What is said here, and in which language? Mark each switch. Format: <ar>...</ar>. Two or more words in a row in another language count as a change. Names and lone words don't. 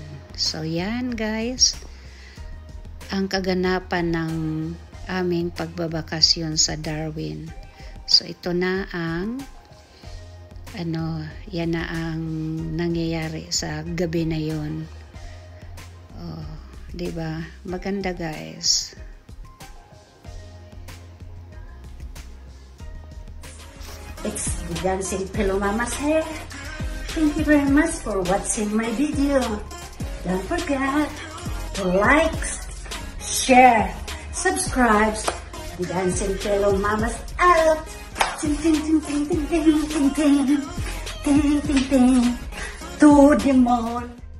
<tl>So yan guys, ang kaganapan ng aming pagbabakasyon sa Darwin. So ito na ang yan na ang nangyayari sa gabi na yon. Oh, 'di ba? Maganda guys.</tl> <en>It's the Dancing Pillow Mama's hair. Thank you very much for watching my video. Don't forget to like, share, subscribe. The Dancing Pillow Mama's out. Ting ting ting ting ting ting ting ting ting ting ting to the moon.</en>